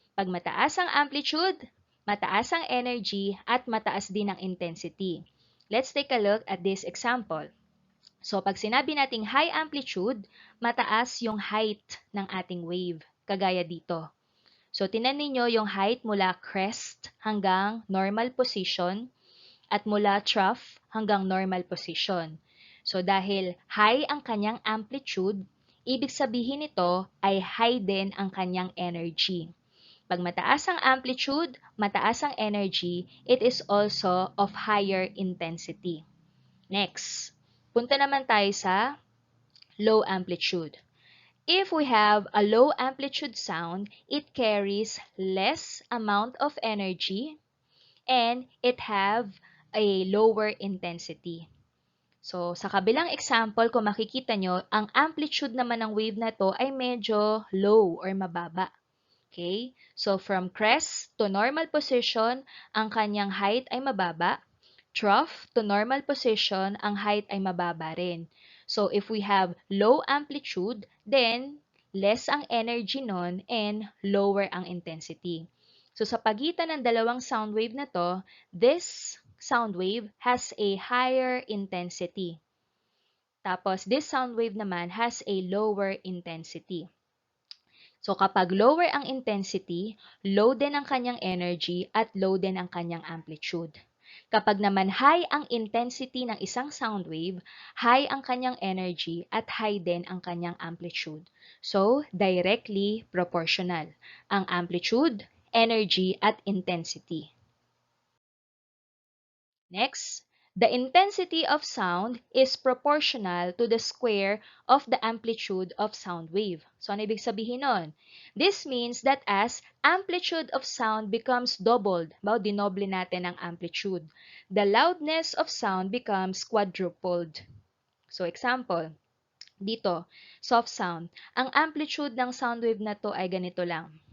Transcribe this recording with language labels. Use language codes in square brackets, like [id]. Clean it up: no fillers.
[tl] Pag mataas ang amplitude, mataas ang energy, at mataas din ang intensity. [en] Let's take a look at this example. [tl] So, pag sinabi nating high amplitude, mataas yung height ng ating wave, kagaya dito. So, tinan ninyo yung height mula crest hanggang normal position at mula trough hanggang normal position. So dahil high ang kanyang amplitude, ibig sabihin nito ay high din ang kanyang energy. Pag mataas ang amplitude, mataas ang energy, [en] it is also of higher intensity. [tl] Next, punta naman tayo sa low amplitude. [en] If we have a low amplitude sound, it carries less amount of energy and it have a lower intensity. [tl] So, sa kabilang example, kung makikita nyo, ang amplitude naman ng wave na to ay medyo low or mababa. Okay? So, from crest to normal position, ang kanyang height ay mababa. Trough to normal position, ang height ay mababa rin. [en] So, if we have low amplitude, then less ang energy nun and lower ang intensity. [tl] So, sa pagitan ng dalawang sound wave na to, [en] this sound wave has a higher intensity. Tapos, this sound wave naman has a lower intensity. [tl] So, kapag lower ang intensity, low din ang kanyang energy at low din ang kanyang amplitude. Kapag naman high ang intensity ng isang sound wave, high ang kanyang energy at high din ang kanyang amplitude. So, directly proportional ang amplitude, energy, at intensity. [en] Next, the intensity of sound is proportional to the square of the amplitude of sound wave. So, [tl] ano ibig sabihin nun? [en] This means that as amplitude of sound becomes doubled, [tl] dinoble natin ang amplitude, [en] the loudness of sound becomes quadrupled. So, example, [tl] Dito, soft sound. Ang amplitude ng sound wave na to ay ganito lang.